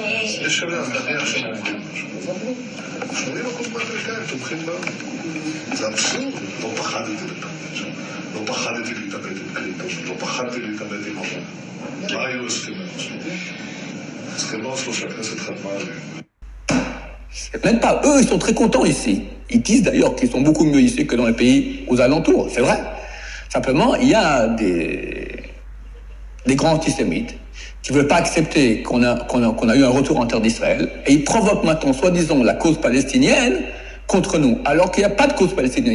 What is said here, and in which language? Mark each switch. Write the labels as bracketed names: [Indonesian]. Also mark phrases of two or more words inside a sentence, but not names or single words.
[Hebrew] יש עליה, נניח שהם אומרים משהו. 80% מהאמריקאים תומכים בנו. זה אבסורד. לא פחדתי להתאבד שם. לא פחדתי להתאבד עם קלינטון. לא פחדתי להתאבד עם אורן. מה היו הסכמי אוסלו? הסכמי אוסלו שהכנסת חתמה עליהם. [French] Même pas, eux, ils sont très contents ici. Ils disent d'ailleurs qu'ils sont beaucoup mieux ici que dans les pays aux alentours, c'est vrai. Simplement, il y a des grands antisémites qui ne veulent pas accepter qu'on a eu un retour en terre d'Israël, et ils provoquent maintenant, soi-disant, la cause palestinienne contre nous, alors qu'il n'y a pas de cause palestinienne.